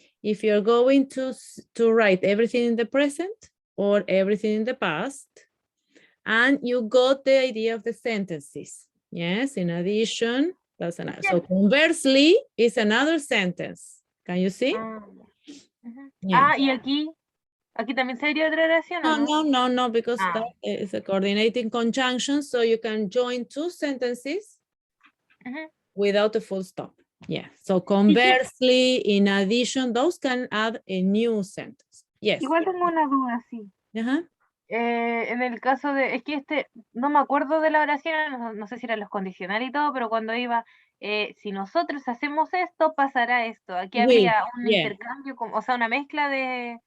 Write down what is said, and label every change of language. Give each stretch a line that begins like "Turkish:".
English: If you're going to write everything in the present or everything in the past, and you got the idea of the sentences. Yes, in addition, that's another. So conversely is another sentence. Can you see? Ujú. Yeah.
Spanish: Y aquí también sería otra oración, ¿o no?
English: No, because Ah. that is a coordinating conjunction, so you can join two sentences Ujú. without a full stop. Yeah, so conversely, in addition, those can add a new sentence. Yes.
Spanish: Igual tengo una duda, sí. Uh-huh. En el caso de, es que no me acuerdo de la oración, no sé si eran los condicionales y todo, pero cuando iba, si nosotros hacemos esto, pasará esto. Aquí
English: Will,
Spanish: habría un
English: yeah.
Spanish: intercambio, o sea, una mezcla de